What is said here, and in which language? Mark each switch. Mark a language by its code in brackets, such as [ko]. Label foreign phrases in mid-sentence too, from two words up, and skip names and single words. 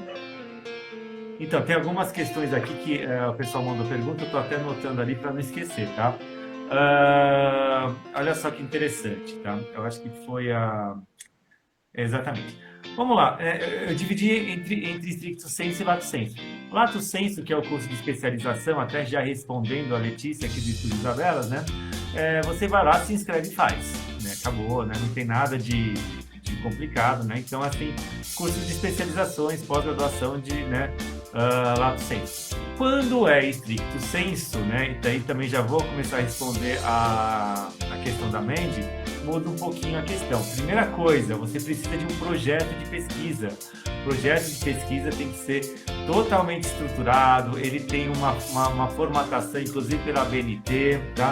[pt] Então, tem algumas questões aqui que o pessoal mandou pergunta, eu estou até anotando ali para não esquecer, tá? Olha só que interessante, tá? Eu acho que foi a... Exatamente. Vamos lá, eu dividi entre [la] stricto sensu [pt] e [la] lato sensu. Lato sensu, [pt] que é o curso de especialização, até já respondendo a Letícia aqui do Estúdio Isabelas, né? Você vai lá, se inscreve e faz, né? Acabou, né? Não tem nada de complicado, né? Então, assim, cursos de especializações, pós-graduação de, né, [la] lato sensu. [pt] Quando é [la] stricto sensu, [pt] né? E daí também já vou começar a responder a questão da Mandy, muda um pouquinho a questão. Primeira coisa, você precisa de um projeto de pesquisa. O projeto de pesquisa tem que ser totalmente estruturado, ele tem uma formatação, inclusive pela ABNT, tá?